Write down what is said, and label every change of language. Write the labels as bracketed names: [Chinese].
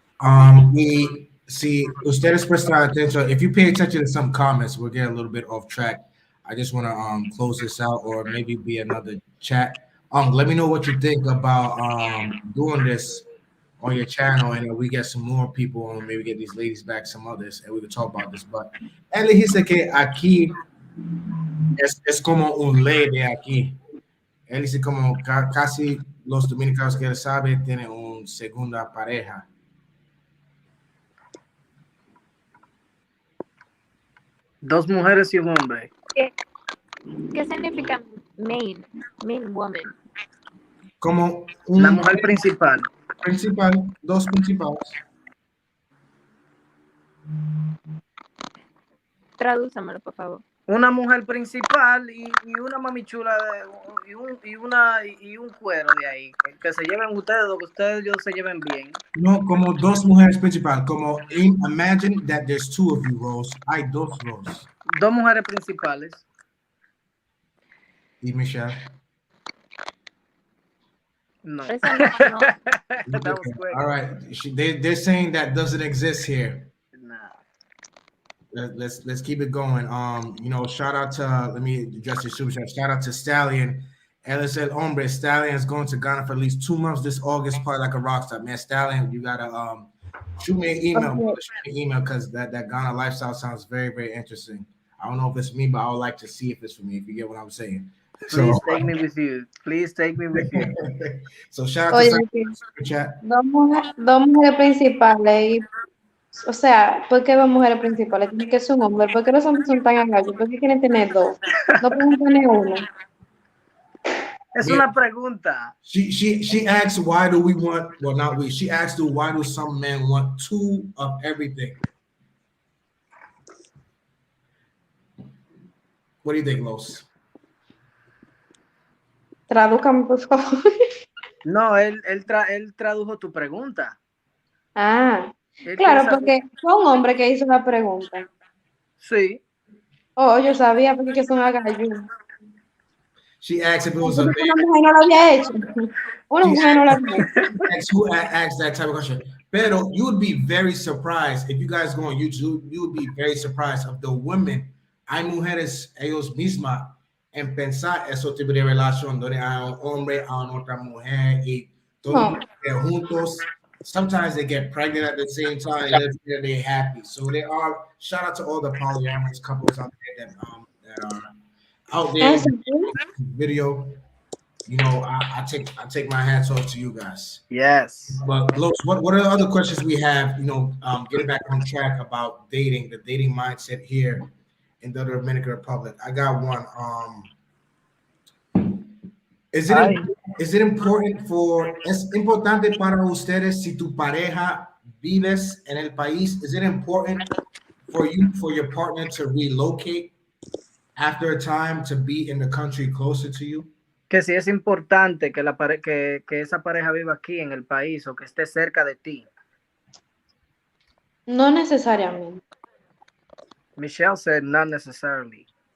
[Spanish] Y si ustedes prestan [English] attention, if you pay attention to some comments, we'll get a little bit off track. I just want to close this out, or maybe be another chat. Let me know what you think about doing this on your channel, and we get some more people, and maybe get these ladies back, some others, and we can talk about this. [Spanish] But él dice que aquí es como un ley de aquí. Él dice como casi los dominicanos que él sabe tienen una segunda pareja. Dos mujeres y un hombre. ¿Qué significa [English] main woman? [Spanish] Como la mujer principal. Dos principales. Tradúcamelo, por favor. Una mujer principal y una mamichula y un cuero de ahí. Que se lleven ustedes yo se lleven bien. No, como dos mujeres principales. [English] Como imagine that there's two of you, Rose. [Spanish] Hay dos Rose. Dos mujeres principales. Y Michelle. No. No. [English] That was quick. All right. They're saying that doesn't exist here. Nah. Let's keep it going. Shout out to, let me address your super chat. Shout out to Stallion. LSL Hombre. Stallion is going to Ghana for at least 2 months this August, part like a rock star. Man, Stallion, you gotta shoot me an email. Okay. Shoot me an email, because that Ghana lifestyle sounds very, very interesting. I don't know if it's me, but I would like to see if it's for me, if you get what I'm saying. Please take me with you. Please take me with you. So shout out to super chat. [Spanish] Dos mujeres principales. O sea, ¿por qué dos mujeres principales? Tiene que ser un hombre. ¿Por qué los hombres son tan agallos? ¿Por qué quieren tener dos? No pueden tener uno. Es una pregunta. [English] She asks, why do we want, well, not we, she asked, why do some men want 2 of everything? What do you think, Los? [Spanish] Tradúcame, por favor. No, él tradujo tu pregunta. Ah, Él claro, quiere saber- porque fue un hombre que hizo la pregunta. Sí. Oh, yo sabía porque que son agallos. [English] She asked if it was a [Spanish] Entonces, [English] man. [Spanish] una mujer no lo había hecho. Una mujer no lo había hecho. [English] Who asked that type of question. Pero you would be very surprised if you guys go on YouTube. You would be very surprised of the women. [Spanish] Hay mujeres ellos mismas en pensar eso tipo de relación donde hay un hombre a otra mujer y todos juntos. [English] Sometimes they get pregnant at the same time. And they're happy. So they are. Shout out to all the polyamorous couples out there that are out there in the video. You know, I take my hats off to you guys. Yes. But Los, what are the other questions we have? You know, getting back on track about dating, the dating mindset here in the Dominican Republic. I got one. Is it important [Spanish] es importante para ustedes si tu pareja vives en el país? [English] Is it important for your partner to relocate after a time to be in the country closer to you? [Spanish] Que si es importante que esa pareja viva aquí en el país o que esté cerca de ti. No necesariamente. [English] Michelle said not necessarily.